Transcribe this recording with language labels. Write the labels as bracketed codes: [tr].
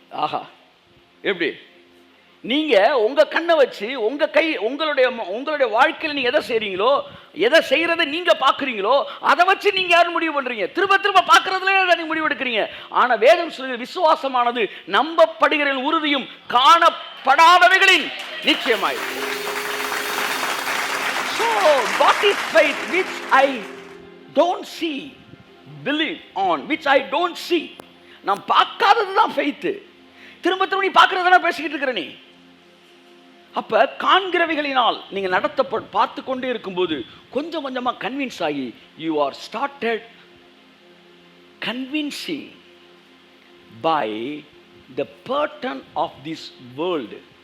[ta] ஆஹா, எப்படி நீங்கள் உங்கள் கண்ணை வச்சு உங்களுடைய வாழ்க்கையில் நீங்கள் எதை செய்கிறீங்களோ, எதை செய்கிறத நீங்கள் பார்க்குறீங்களோ அதை வச்சு நீங்கள் யாரும் முடிவு பண்ணுறீங்க. திரும்ப திரும்ப பார்க்குறதுல நீங்கள் முடிவு எடுக்கிறீங்க. ஆனால் வேதம் சொல்கிற விசுவாசமானது நம்பப்படுகிற உறுதியும் காணப்படாதவைகளின் நிச்சயமாய். [en] So what is faith which I don't see, believe on which I don't see. [ta] நாம் பார்க்காதது தான் faith. திரும்ப திரும்ப நீ பார்க்கறதெல்லாம் பேசிக்கிட்டு இருக்கிற நீ. அப்போ காண்கிறவைகளினால் நீங்கள் பார்த்து கொண்டே இருக்கும்போது கொஞ்சம் கொஞ்சமாக கன்வின்ஸ் ஆகி you are started convincing by the pattern of this world.